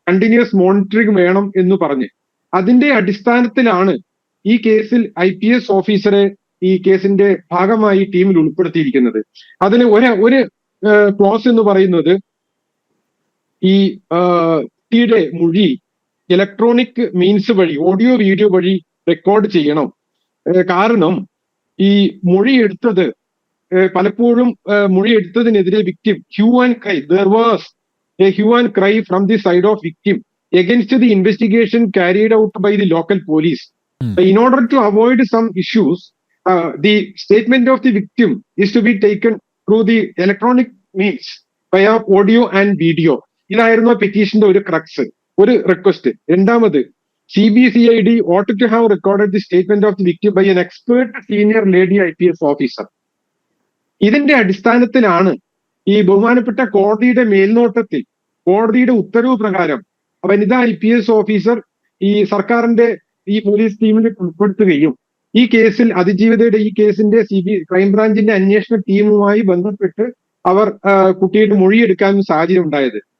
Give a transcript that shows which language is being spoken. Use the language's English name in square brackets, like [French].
[Malayalam] Continuous monitoring വേണം എന്ന് പറഞ്ഞ്. അതിന്റെ അടിസ്ഥാനത്തിലാണ് ഈ കേസിൽ IPS ഓഫീസറെ ഈ കേസിന്റെ ഭാഗമായി ടീമിൽ ഉൾപ്പെടുത്തിയിരിക്കുന്നത്. അതിന് ഒരു ക്ലോസ് എന്ന് പറയുന്നത്, ഈ യുടെ മൊഴി ഇലക്ട്രോണിക് മീൻസ് വഴി, ഓഡിയോ വീഡിയോ വഴി റെക്കോർഡ് ചെയ്യണം. കാരണം ഈ മൊഴി എടുത്തത് പലപ്പോഴും മൊഴി എടുത്തതിനെതിരെ victim [English] hue and cry, there was a hue and cry from the side of victim against the investigation carried out by the local police. In order to avoid some issues, the statement of the victim is to be taken through the electronic means via audio and video. [Malayalam] ഇതായിരുന്നു പെറ്റീഷന്റെ ഒരു crux, ഒരു request. [English] രണ്ടാമത്, CBCID ought to have recorded the statement of the victim by an expert senior lady IPS officer. [Malayalam] ഇതിന്റെ അടിസ്ഥാനത്തിലാണ് ഈ ബഹുമാനപ്പെട്ട കോടതിയുടെ മേൽനോട്ടത്തിൽ, കോടതിയുടെ ഉത്തരവ് പ്രകാരം വനിതാ IPS ഓഫീസർ ഈ സർക്കാരിന്റെ ഈ പോലീസ് ടീമിൽ ഉൾപ്പെടുത്തുകയും ഈ കേസിൽ അതിജീവിതയുടെ ഈ കേസിന്റെ ക്രൈംബ്രാഞ്ചിന്റെ അന്വേഷണ ടീമുമായി ബന്ധപ്പെട്ട് അവർ കുട്ടിയുടെ മൊഴിയെടുക്കാനും സാഹചര്യം ഉണ്ടായത്.